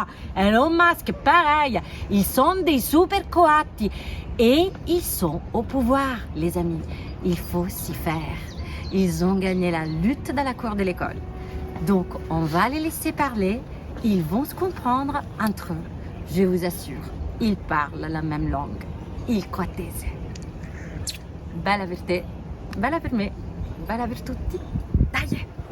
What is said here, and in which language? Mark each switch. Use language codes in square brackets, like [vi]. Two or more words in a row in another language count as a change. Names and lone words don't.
[fr] Elon Musk, pareil, ils sont des super coatti. Et ils sont au pouvoir, les amis. Il faut s'y faire. Ils ont gagné la lutte dans la cour de l'école. Donc, on va les laisser parler. Ils vont se comprendre entre eux. Je vous assure, ils parlent la même langue. [it] Il coatese. Bella per te, bella per me. Bella per tutti. Dai!